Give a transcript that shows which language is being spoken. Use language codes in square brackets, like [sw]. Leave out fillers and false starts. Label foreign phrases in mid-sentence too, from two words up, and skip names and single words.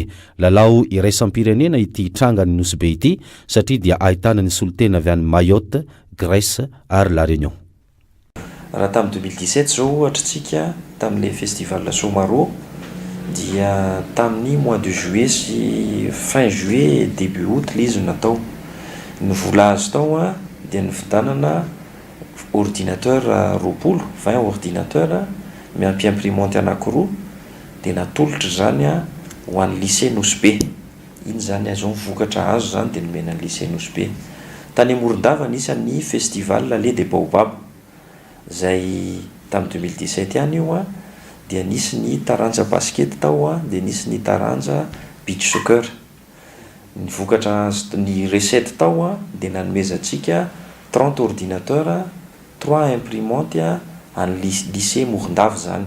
[mg] Lalao iraisam-pirenena ity trangany Nosbe ity, satria dia ahitana ny solotena avy any Mayotte, Grèce ary La Réunion. Raha tamin'ny 2017 zao ohatra tsika tamin'ilay festival Somaro, dia tamin'ny [fr] mois de juillet [mg] sy [fr] fin juillet début août [mg] le izy natao. Ny vola azo tao dia ny vidanana ordinateur 20 ordinateur miampy imprimante anankiroa, dia natolotra zany ho an'ny lycée Nosbe. Iny zany azo mivokatra azo zany dia nomena ny lycée Nosbe. Tany Morondava nisy ny festival Allée des Baobab izay tamin'ny 2017 ihany io dia nisy ny taranja basket tao dia nisy ny taranja [en] beach soccer. [mg] ny vokatra ny recette tao a dia nanomezantsika 30 ordinateur 3 imprimante any lycée Morondava zany.